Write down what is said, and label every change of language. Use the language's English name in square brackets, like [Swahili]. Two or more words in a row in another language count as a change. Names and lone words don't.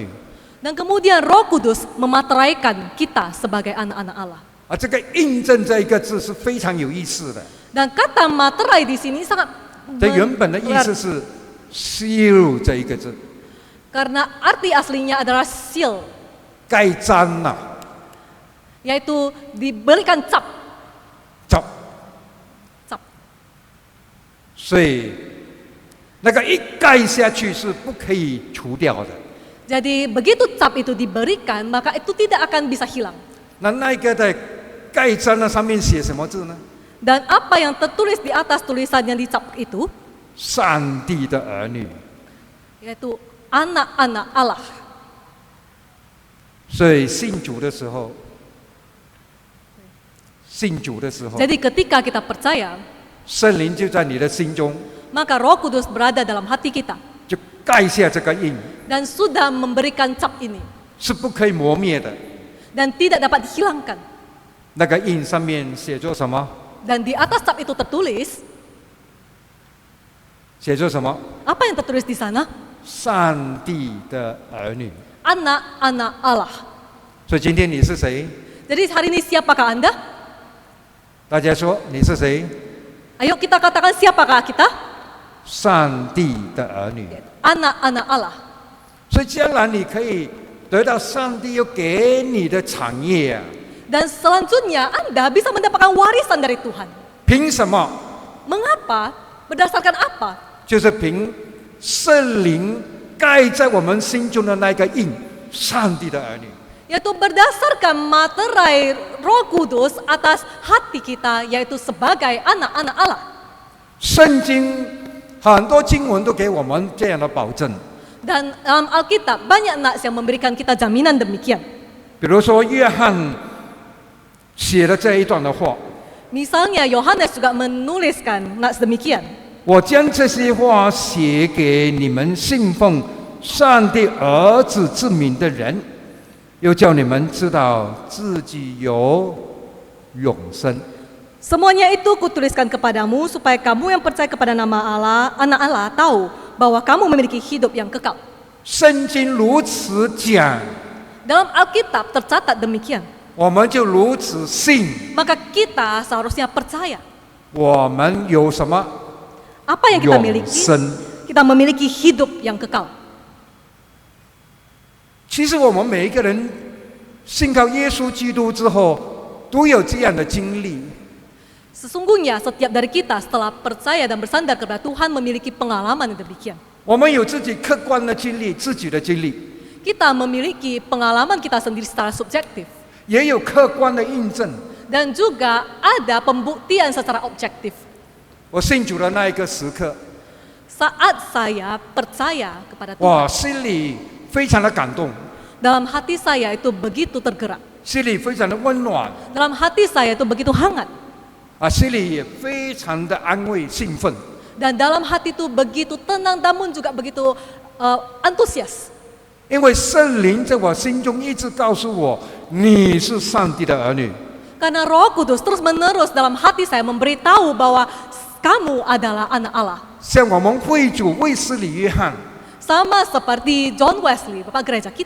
[Indonesian] Dan kemudian Roh Kudus memateraikan kita sebagai anak-anak Allah. [Chinese] 这个印证这一个字是非常有意思的。 [Indonesian] Dan kata materai di sini sangat [Chinese] 这原本的意思是 seal 这一个字， [Indonesian] karena arti aslinya adalah seal, [Chinese] 盖章呐、 [Indonesian] yaitu diberikan cap. [Chinese] 照。 [Indonesian] Cap. [Chinese] 所以那个一盖下去是不可以除掉的。 [Indonesian] Jadi begitu cap itu diberikan, maka itu tidak akan bisa hilang. [Chinese] 那一个在盖章的上面写什么字呢？ [Indonesian] Dan apa yang tertulis di atas tulisan yang dicap itu, [Chinese] 上帝的儿女。 [Indonesian] yaitu anak-anak Allah. [Chinese] 所以信主的时候，信主的时候， [Indonesian] Jadi ketika kita percaya, [Chinese] 圣灵就在你的心中， [Indonesian] maka Roh Kudus berada dalam hati kita [Chinese] 就盖下这个印， [Indonesian] dan sudah memberikan cap ini [Chinese] 是不可以磨灭的。 [Indonesian] dan tidak dapat dihilangkan. [Chinese] 那个印上面写作什么？ [Indonesian] Dan di atas cap itu tertulis, [Chinese] 写作什么？ [Indonesian] apa yang tertulis di sana? [Chinese] 上帝的儿女。 [Indonesian] Anak-anak Allah. [Chinese] 所以今天你是谁？ [Indonesian] Jadi hari ini siapakah Anda? [Chinese] 大家说你是谁？ [Indonesian] Ayo kita katakan siapakah kita? [Chinese] 上帝的儿女。 [Indonesian] Anak-anak Allah. [Chinese] 所以将来你可以得到上帝又给你的产业啊！ [Indonesian] Dan selanjutnya Anda bisa mendapatkan warisan dari Tuhan. [Chinese] 凭什么？ [Indonesian] Mengapa? Berdasarkan apa? [Chinese] 就是凭圣灵盖在我们心中的那个印，上帝的儿女。 [Indonesian] Yaitu berdasarkan materai Roh Kudus atas hati kita, yaitu sebagai anak-anak Allah. [Chinese] 圣经很多经文都给我们这样的保证， [Indonesian] Dan dalam Alkitab banyak nas yang memberikan kita jaminan demikian. [Chinese] 比如说约翰写的这一段的话， [Indonesian] Misalnya Yohanes juga menuliskan nas demikian. [Chinese] 我将这些话写给你们信奉上帝儿子之名的人，又叫你们知道自己有永生。 [Indonesian] Semuanya itu kutuliskan kepadamu supaya kamu yang percaya kepada nama Allah, anak Allah, tahu bahwa kamu memiliki hidup yang kekal. [Chinese] 圣经如此讲， [Indonesian] Dalam Alkitab tercatat demikian. [Chinese] 我们就如此信。 [Indonesian] Maka kita seharusnya percaya. [Chinese] 我们有什么？ [Indonesian] Apa yang kita [Chinese] 永 [Indonesian] miliki? [Chinese] 生。 [Indonesian] Kita memiliki hidup yang kekal. [Chinese] 其实我们每一个人信靠耶稣基督之后，都有这样的经历。 [Indonesian] Sesungguhnya setiap dari kita setelah percaya dan bersandar kepada Tuhan memiliki pengalaman yang demikian. [Chinese] 我们有自己客观的经历，自己的经历， [Indonesian] Kita memiliki pengalaman kita sendiri secara subjektif. [Chinese] 也有客观的印证。 [Indonesian] Dan juga ada pembuktian secara objektif. [Chinese] 我信主的那一个时刻， [Indonesian] Saat saya percaya kepada Tuhan, [Chinese] 哇，心里非常的感动， [Indonesian] dalam hati saya itu begitu tergerak. [Chinese] 心里非常的温暖， [Indonesian] Dalam hati saya itu begitu hangat. [Chinese] 心里也非常的安慰、兴奋。 [Indonesian] Dan dalam hati itu begitu tenang namun juga begitu antusias. [Chinese] 因为圣灵在我心中一直告诉我，你是上帝的儿女。 [Indonesian] Karena Roh Kudus terus menerus dalam hati saya memberitahu bahwa kamu adalah anak Allah. [Chinese] 像我们会主卫斯理约翰， [Indonesian] Sama seperti John Wesley, Bapak Gereja kita.